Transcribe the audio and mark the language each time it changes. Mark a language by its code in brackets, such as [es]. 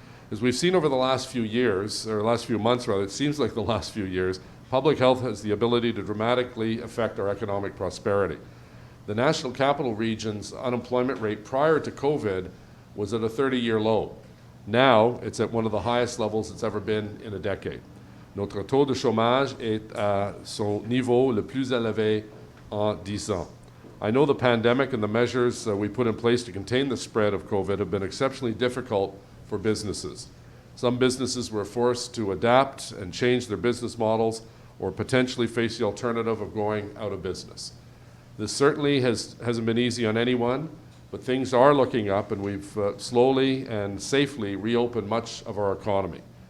[en] As we've seen over the last few years, or last few months rather, it seems like the last few years, public health has the ability to dramatically affect our economic prosperity. The National Capital Region's unemployment rate prior to COVID was at a 30-year low. Now it's at one of the highest levels it's ever been in a decade. [fr] Notre taux de chômage est à son niveau le plus élevé en 10 ans. [en] I know the pandemic and the measures we put in place to contain the spread of COVID have been exceptionally difficult for businesses. Some businesses were forced to adapt and change their business models or potentially face the alternative of going out of business. This certainly hasn't been easy on anyone, but things are looking up, and we've slowly and safely reopened much of our economy.